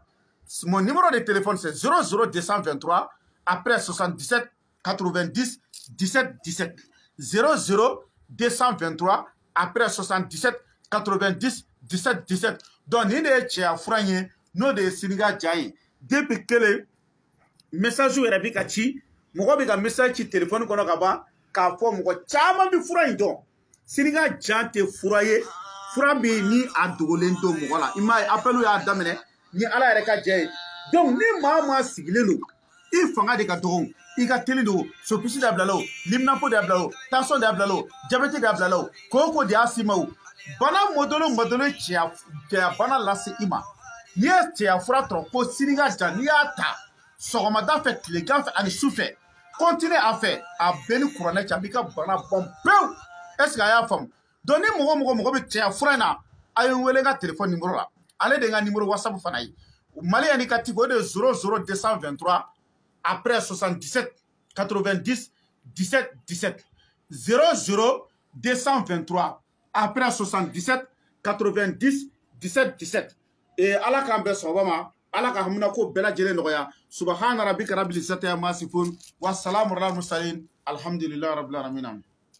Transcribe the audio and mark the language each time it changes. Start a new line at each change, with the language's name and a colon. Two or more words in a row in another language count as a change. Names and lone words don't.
French: Mon numéro de téléphone, c'est 00223, après 77 90 17 17. 00223, après 77 90 17 17. Donc, il y a des frères, nous de Sénégal, depuis que le message est république,
Bambara: mɔgɔ bɛ ka message ci téléphone kɔnɔ ka ban k'a fɔ mɔgɔ caman bɛ fura in dɔn Sénégal jan tɛ fura ye fura bɛ ni a dogolen to mɔgɔ la i m'a ye appel y'a daminɛ ni ala yɛrɛ ka jɛ ye donc ni maa maa sigilen don i fanga de ka dɔgɔ i ka teli don sopisi de y'a bila o liminapo de y'a bila o tension de y'a bila o diabète de y'a bila o koko de y'a s'i ma o bana mɔdɔlo cɛya bana lase i ma n'i ye cɛya fura tɔrɔ ko Sénégal jan n'i y'a ta sɔgɔmada fɛ tilegan fɛ ani su fɛ
French: continuer à faire
Bambara: a bɛɛ ni kuranɛ cɛ a b'i ka bana bɔn pewu
French: est ce que
Bambara: a y'a faamu donc ni mɔgɔ bɛ cɛya fura in na a ye n wele n ka téléphone numéro la ale de ye n ka numéro whatsapp fana ye Mali indicatif o de ye 00223 après 77 90 17 17 00223 après 77 90 17 17 ala k'an bɛɛ sɔgɔma ma ala ka hamina ko bɛɛ lajɛlen nɔgɔya
Arabic: سبحان ربك رب العزة عما يصفون وسلام على المرسلين الحمد لله رب العالمين